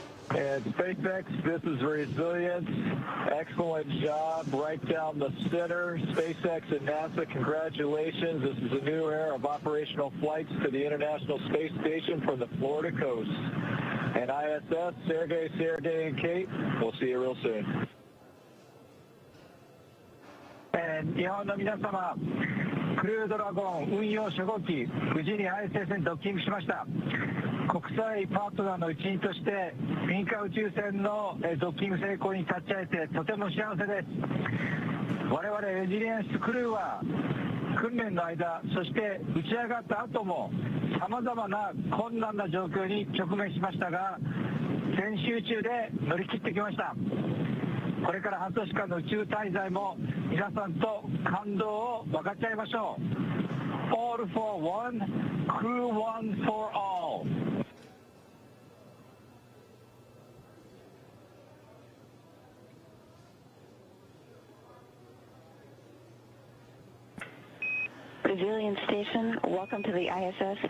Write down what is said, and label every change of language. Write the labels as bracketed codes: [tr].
[en] And SpaceX, this is Resilience. Excellent job right down the center. SpaceX and NASA, congratulations. This is a new era of operational flights to the International Space Station from the Florida coast. And ISS, Sergey, and Kate, we'll see you real soon. [ja] 日本の皆様、クルードラゴン運用初号機、無事に ISS にドッキングしました。国際パートナーの一員として、民間宇宙船のドッキング成功に立ち会えてとても幸せです。我々レジリエンスクルーは、訓練の間、そして打ち上がった後も、様々な困難な状況に直面しましたが、全集中で乗り切ってきました。これから半年間の宇宙滞在も皆さんと感動を分かち合いましょう。 [en] All for one, crew one for all. Resilience Station, welcome to the ISS.